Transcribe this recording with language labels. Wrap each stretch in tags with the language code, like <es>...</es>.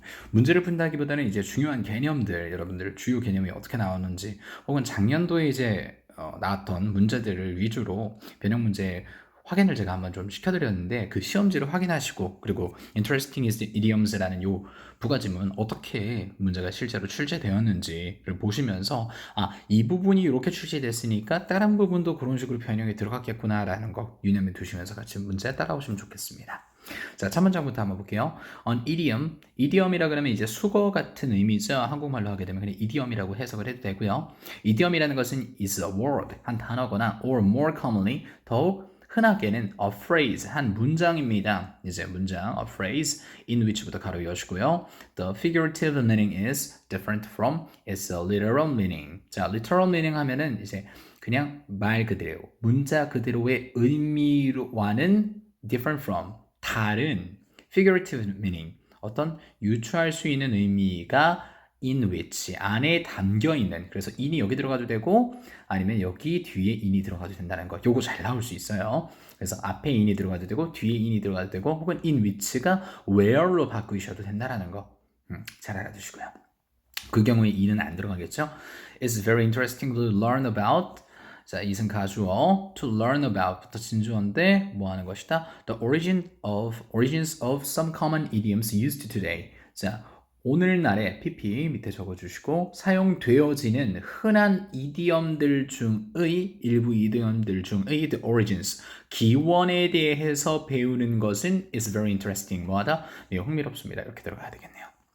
<ko>문제를 푼다기보다는 이제 중요한 개념들, 여러분들 주요 개념이 어떻게 나오는지, 혹은 작년도에 이제 나왔던 문제들을 위주로 변형 문제 확인을 제가 한번 좀 시켜드렸는데, 그 시험지를 확인하시고, 그리고 Interesting is the Idioms라는 요 부가지문 어떻게 문제가 실제로 출제되었는지를 보시면서 이 부분이 이렇게 출제됐으니까 다른 부분도 그런 식으로 변형이 들어갔겠구나 라는 거 유념해 두시면서 같이 문제 따라오시면 좋겠습니다. 자, 첫 문장부터 한번 볼게요. On idiom, idiom이라 그러면 이제 수거 같은 의미죠. 한국말로 하게 되면 그냥 idiom이라고 해석을 해도 되고요. idiom이라는 것은</ko> <en>is a word,</en> <ko>한 단어거나</ko> <en>or more commonly,</en> <ko>더욱 흔하게는 a phrase, 한 문장입니다. 이제 문장,</ko> <en>a phrase in which</en> <ko>부터 가로 여시고요.</ko> <en>The figurative meaning is different from its literal meaning.</en> <ko>자, literal meaning 하면은 이제 그냥 말 그대로, 문자 그대로의 의미와는</ko> <en>different from,</en> <ko>다른 figurative meaning, 어떤 유추할 수 있는 의미가 in which, 안에 담겨 있는, 그래서 in이 여기 들어가도 되고 아니면 여기 뒤에 in이 들어가도 된다는 거. 요거 잘 나올 수 있어요. 그래서 앞에 in이 들어가도 되고 뒤에 in이 들어가도 되고, 혹은 in which가 where로 바꾸셔도 된다는 거. 잘 알아두시고요. 그 경우에 in은 안 들어가겠죠.</ko> <en>It's very interesting to learn about.</en> <ko>자, 이승 가주어</ko> <en>to learn about</en> <ko>부터 진주어인데 뭐 하는 것이다?</ko> <en>The origins of some common idioms used today.</en> <ko>자, 오늘날의 PP 밑에 적어주시고, 사용되어지는 흔한 이디엄들 중의, 일부 이디엄들 중의 the origins, 기원에 대해서 배우는 것은</ko> <en>is very interesting.</en> <ko>뭐하다? 네, 흥미롭습니다. 이렇게 들어가야 되겠네요.</ko>